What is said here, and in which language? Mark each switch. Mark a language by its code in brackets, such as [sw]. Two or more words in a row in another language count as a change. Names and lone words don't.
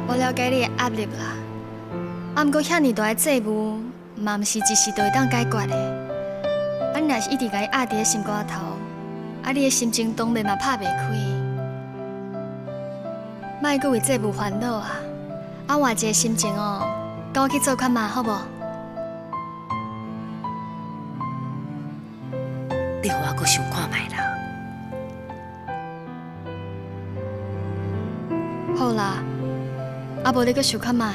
[nan] 了解你的压力啦。啊，毋过遐尼大的债务，嘛毋是一时就会当解决的。啊，若是一直甲伊压伫咧心肝头，啊，你的心情当然嘛拍袂开。莫阁为债务烦恼啊！啊，换一个心情哦，跟我去做看嘛，好无？你互我阁想看觅啦。好啦，啊无你阁想看觅。